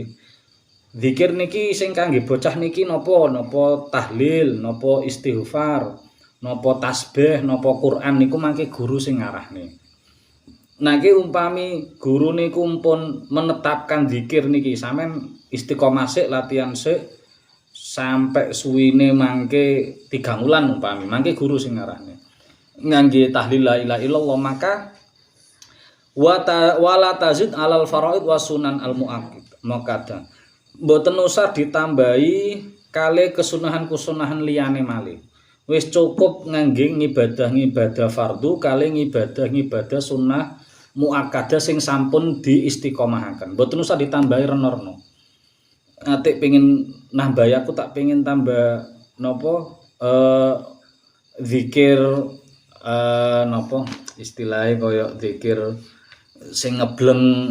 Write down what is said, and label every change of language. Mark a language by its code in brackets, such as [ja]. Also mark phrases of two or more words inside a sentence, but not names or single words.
[jv] Zikir niki sing kangge bocah niki napa tahlil, napa istighfar, napa tasbih, napa Quran niku mangke guru sing ngarahne. Niki umpami guru niku pun menetapkan zikir niki sampean istiqomah sik latihan sik sampai suwine mangke 3 wulan umpami mangke guru sing ngarahne ngangge tahlil la ilaha illallah maka [ar] wala tazid alal faraid wa sunan al muakkad [jv] mboten usah ditambahi kali kesunahan-kesunahan liyane malih wis cukup ngangge ngibadah fardu kali ngibadah [ar] sunnah muakkadah [jv] sing sampun diistiqomahaken mboten usah ditambahi renorno. Atik pengen nambah aku tak pengen tambah nopo zikir nopo istilahnya kaya zikir sing ngebleng.